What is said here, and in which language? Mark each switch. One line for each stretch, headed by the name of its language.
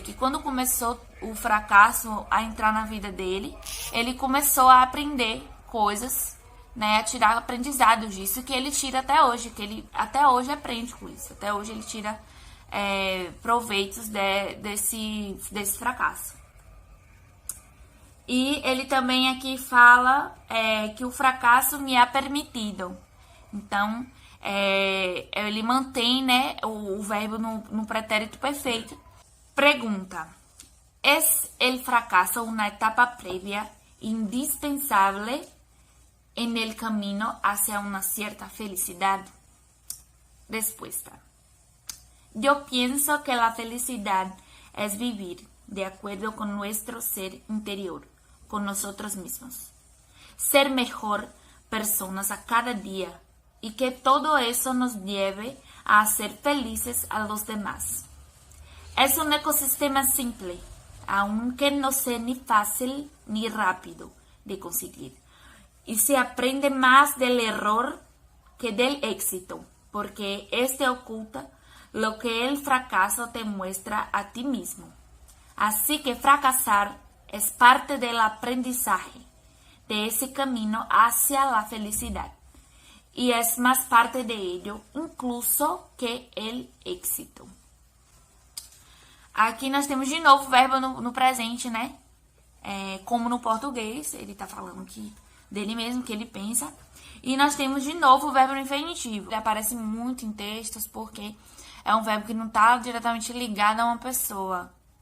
Portuguese: Que quando começou o fracasso a entrar na vida dele, ele começou a aprender coisas, né, a tirar aprendizados disso, que ele tira até hoje, que ele até hoje aprende com isso, até hoje ele tira proveitos desse fracasso. E ele também aqui fala que o fracasso me é permitido. Então, ele mantém, né, o verbo no pretérito perfeito.
Spanish: Pergunta: ¿Es el fracaso una etapa previa indispensable en el camino hacia una cierta felicidad? Respuesta: yo pienso que la felicidad es vivir de acuerdo con nuestro ser interior, con nosotros mismos. Ser mejor personas a cada día y que todo eso nos lleve a hacer felices a los demás. Es un ecosistema simple, aunque no sea ni fácil ni rápido de conseguir. Y se aprende más del error que del éxito, porque este oculta lo que el fracaso te muestra a ti mismo. Así que fracasar es parte del aprendizaje de ese camino hacia la felicidad. Y es más parte de ello, incluso que el éxito.
Portuguese: Aqui nós temos de novo o verbo no presente, né? Como no português, ele tá falando dele mesmo, que ele pensa. E nós temos de novo o verbo no infinitivo. Ele aparece muito em textos porque é um verbo que não está diretamente ligado a uma pessoa.